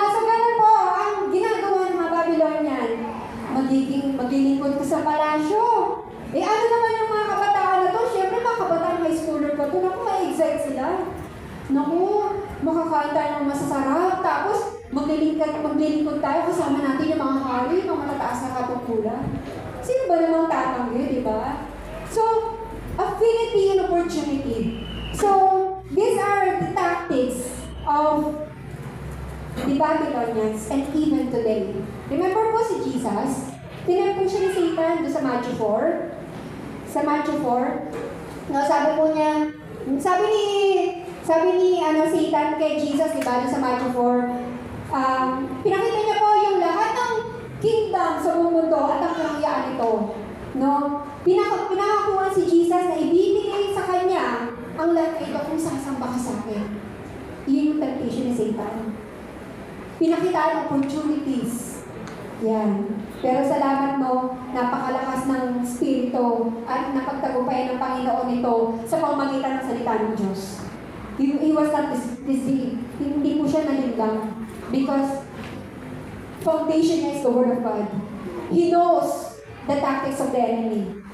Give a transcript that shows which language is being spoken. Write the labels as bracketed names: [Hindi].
[Filipino] So, ganun po, ang ginagawa ng mga Babylonian, maglilingkod ka sa palasyo. Eh, ano naman yung mga kabataan na to? Siyempre, mga kabataan high schooler pa to. Naku, ma-excite sila. Naku, makakain tayo ng masasarap. Tapos, maglilingkod tayo kasama natin yung mga hari, mga matataas na katungkulan. Sino ba namang tatanggi, di ba? [English] So, affinity and opportunity. So, these are the tactics of the Babylonians and even today. Remember po si Jesus? [Filipino] Tinanong po siya ni Satan doon sa Matthew 4. Sa Matthew 4, no, sabi po niya, sabi ni Satan kay Jesus, di ba, doon sa Matthew 4, pinakita niya po yung lahat ng kingdom sa buong mundo at ang karangyaan nito. No? Pinakakuha si Jesus na ibibigay sa kanya ang lahat ito kung sasamba ka sa akin. Yun yung temptation ni Satan. Pinakitaan opportunities. Yan. Pero salamat mo, napakalakas ng spirito at napagtagumpayan ng Panginoon nito sa pamamagitan ng salita ng Diyos. [English] He was not deceived. [Filipino] Hindi po siya nalinggang. [English] Because foundation niya is the Word of God. He knows the tactics of the enemy.